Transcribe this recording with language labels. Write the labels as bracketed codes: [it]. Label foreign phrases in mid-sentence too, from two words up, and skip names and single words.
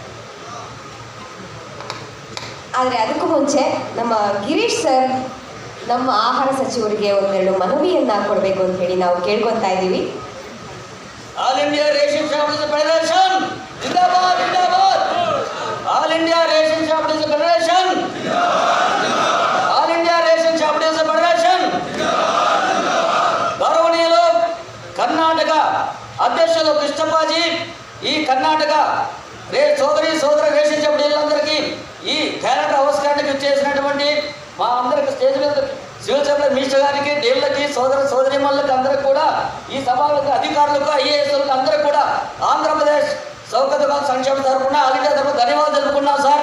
[kn] ಆದರೆ ಅದಕ್ಕೂ ಮುಂಚೆ ನಮ್ಮ ಗಿರೀಶ್ ಸರ್ ನಮ್ಮ ಆಹಾರ ಸಚಿವರಿಗೆ ಒಂದೆರಡು ಮನವಿಯನ್ನ ಕೊಡಬೇಕು ಅಂತ ಹೇಳಿ ನಾವು ಕೇಳ್ಕೊತಾ ಇದ್ದೀವಿ. ಆಲ್ ಇಂಡಿಯಾ ರೇಷನ್ ಶಾಪ್ಸ್ ಫೆಡರೇಷನ್ [hi] ज़िंदाबाद ज़िंदाबाद. [kn] ಆಲ್ ಇಂಡಿಯಾ ರೇಷನ್ ಶಾಪ್ಸ್ ಫೆಡರೇಷನ್ ಆಲ್ ಇಂಡಿಯಾ ರೇಷನ್ ಶಾಪ್ಸ್ ಫೆಡರೇಷನ್. [te] ಗೌರವನೀయులు కర్ణాటక అధ్యక్షులు కృష్ణప్పాజీ, ఈ కర్ణాటక సోదర రేషన్ షాపులందరికీ ఈ క్యాలెండర్ ఆవిష్కరణకు చేసినటువంటి మా అందరికి స్టేజ్ మీద సివిల్ సప్లై మినిస్టర్ గారికి, దేవుళ్ళకి, సోదరిమణులకు అందరికి కూడా, ఈ సభలకు అధికారులకు, ఐఏఎస్లకు అందరికి కూడా ఆంధ్రప్రదేశ్ సౌకర్య సంక్షేమ తరఫున ఆల్ ఇండియా తరఫున ధన్యవాదాలు తెలుపుకున్నాం సార్.